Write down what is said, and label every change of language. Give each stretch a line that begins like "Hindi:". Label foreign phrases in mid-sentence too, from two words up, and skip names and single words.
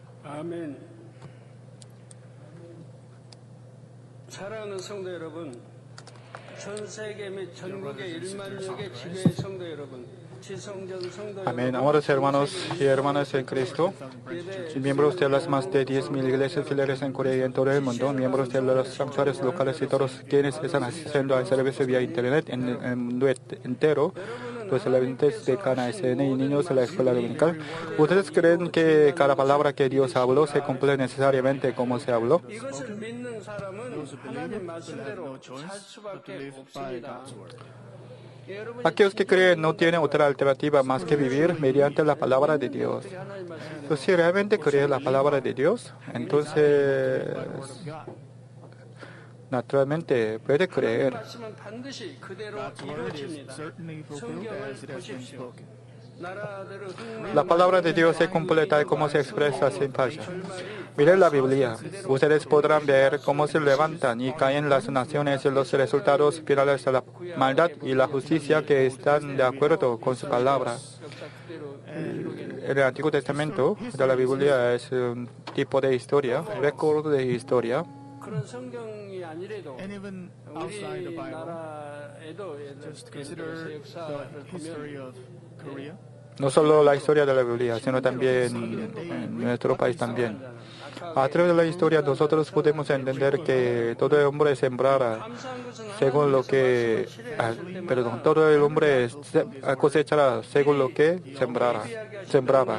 Korean: 아멘. 사랑하는 성도 여러분, 전 세계 및 전국의 1만여개 지교의 성도 여러분, 지성전 성도
Spanish: Amén. Amados hermanos y hermanas en Cristo, miembros de las más de 10.000 iglesias filiales en Corea y en todo el mundo, miembros de los santuarios locales y todos quienes están asistiendo al servicio vía internet en el mundo entero, los estudiantes de Cana SN y niños de la escuela dominical, ¿ustedes creen que cada palabra que Dios habló se cumple necesariamente como se habló?
Korean: 이것을 믿는 사람은 하나님 말씀대로 살 수밖에 없습니다.
Spanish: Aquellos que creen no tienen otra alternativa más que vivir mediante la palabra de Dios. Pues si realmente creen la palabra de Dios, entonces naturalmente puede creer.
Korean: 말씀은 반드시 그대로 이루어집니다. 성경을 보십시오.
Spanish: La palabra de Dios se cumple tal como se expresa sin falla. Miren la Biblia. Ustedes podrán ver cómo se levantan y caen las naciones y los resultados finales de la maldad y la justicia que están de acuerdo con su palabra. El Antiguo Testamento de la Biblia es un tipo de historia, récord de historia.
Korean: 그런 성경이 아니래도
English: And even outside the Bible,
Korean: 우리나라에도
English: just consider the history of Korea.
Spanish: No solo la historia de la Biblia, sino también en nuestro país también. A través de la historia nosotros podemos entender que todo el hombre sembrara según lo que, todo el hombre cosechará según lo que sembraba.